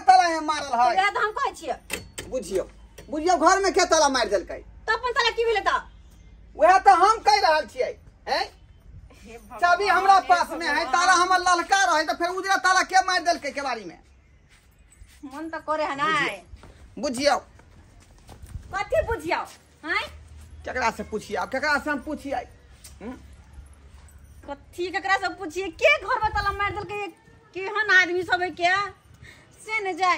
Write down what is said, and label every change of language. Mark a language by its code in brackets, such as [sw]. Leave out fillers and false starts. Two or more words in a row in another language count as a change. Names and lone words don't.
[mai] में मारल है तो हम कहै छियै बुझियो बुझियो घर में के ताला मार देलकै तो अपन ताला की भेलै त वह तो हम कह रहल छियै हैं चाबी हमरा पास में है ताला हमर ललका रहे तो फिर उजरा ताला के मार देलकै केवाड़ी में मन त करे है नाय बुझियो कथी बुझियो हैं केकरा से पूछिए केकरा से हम पूछिए कथी केकरा से पूछिए के घर में ताला मार देलकै केहन आदमी सब है के से न जाय